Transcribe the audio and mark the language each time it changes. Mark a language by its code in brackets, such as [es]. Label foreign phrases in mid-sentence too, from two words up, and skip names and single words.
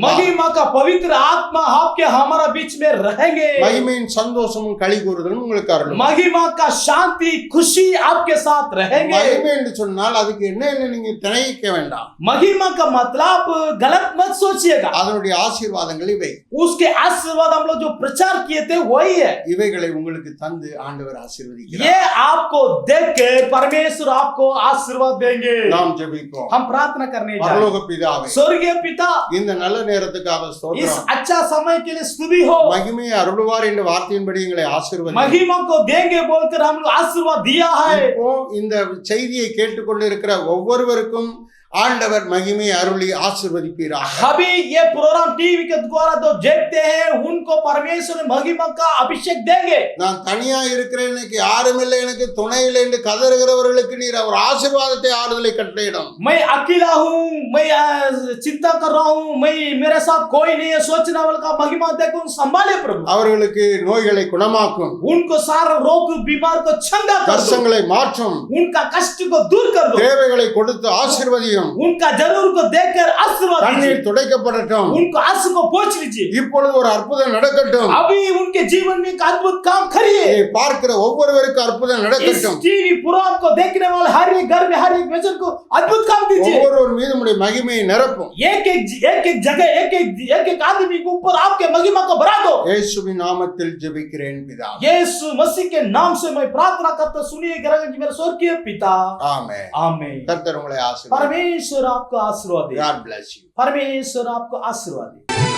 [hi] महिमा का पवित्र आत्मा आपके हमारा बीच में रहेंगे. [ta] மகிமையின் சந்தோஷமும் களிகூறுதலும் உங்களுக்கு அருளும். [hi] महिमा का शांति खुशी आपके साथ रहेंगे. [ta] மகிமை என்று சொன்னால் அதுக்கு என்ன நீங்க திணைக்க வேண்டாம். [hi] महिमा का मतलब गलत मत सोचिएगा. [ta] அதனுடைய ஆசீர்வாதங்கள் இவை. [hi] उसके आशीर्वाद हम लोग जो प्रचार किए थे वही है. [ta] இவைகளை உங்களுக்கு தந்து ஆண்டவர் ஆசீர்வதிக்கிறார். [hi] ये आपको देख के परमेश्वर आपको आशीर्वाद देंगे. [ta] நாம் ஜெபிப்போம். [hi] हम प्रार्थना करने जा रहे हैं. [ta] பிதாவே, [hi] स्वर्गीय पिता, [ta] இந்த நல்ல நேரத்துக்காக [hi] इस [ta] ஸ்தோத்திரம். [hi] अच्छा समय के लिए स्तुति हो. [ta] மகிமையை அருளுவார் என்ற வார்த்தையின்படி எங்களை ஆசீர்வதியும். [hi] महिमा को देंगे बोलकर हम लोग आशीर्वाद दिया है. [ta] இப்போ இந்த செய்தியை கேட்டுக்கொண்டு இருக்கிற ஒவ்வொருவருக்கும் ஆண்டவர் மகிமை அருளி ஆசீர்வதிப்பீராக. [hi] अभी ये [en] program TV [hi] के द्वारा तो देखते हैं उनको परमेश्वर महिमा का अभिषेक देंगे. [ta] நான் தனியா இருக்கிறேன், எனக்கு யாரும் இல்லை, எனக்கு துணை இல்லை என்று கதறுகிறவர்களுக்கு நீர் அவர் ஆசீர்வாதத்தை ஆறுதலை கட்டளையிடும். [hi] मैं अकेला हूँ, मैं चिंता कर रहा हूँ, मैं मेरे साथ कोई नहीं है, सोचने वाले का महिमा देखो, संभाले प्रभु. [ta] அவர்களுக்கு நோய்களை குணமாக்கும், [hi] उनको सारा रोग बीमार को चंगा कर दो, [ta] கஷ்டங்களை மாற்றும், [hi] उनका कष्ट को दूर कर दो, [ta] தேவைகளை கொடுத்து ஆசீர்வதியும், [hi] उनका जरूर को देखकर आशीर्वाद दीजिए, [ta] கண்ணீர் துடைக்கப்படட்டும், [hi] उनको आंसू को पोंछ लीजिए. [ta] இப்பொழுது ஒரு அற்புதம் நடக்கட்டும். [hi] अभी उनके जीवन में एक अद्भुत काम करिए. [ta] இதை பார்க்கிற ஒவ்வொருவருக்கும் அற்புதம் [hi] इस [ta] நடக்கட்டும். [en] TV program [hi] को देखने वाले हर एक घर में हर एक वचन को अद्भुत काम दीजिए. [ta] ஒவ்வொருவர் மீது உம்முடைய மகிமையை நிரப்பும். [hi] एक जगह एक आदमी के ऊपर आपके महिमा को भरा दो. [ta] இயேசுவின் நாமத்தில் ஜெபிக்கிறேன் பிதாவே. [hi] यीशु मसीह के नाम से मैं प्रार्थना करता, सुनिए ग्रहण मेरे स्वर्गीय पिता. [ta] ஆமென். [hi] आमीन. [ta] கர்த்தர் உங்களை ஆசீர்வதிப்பார். [hi] परमेश्वर आपको आशीर्वाद दे. [en] God bless you. [hi] परमेश्वर आपको आशीर्वाद दे.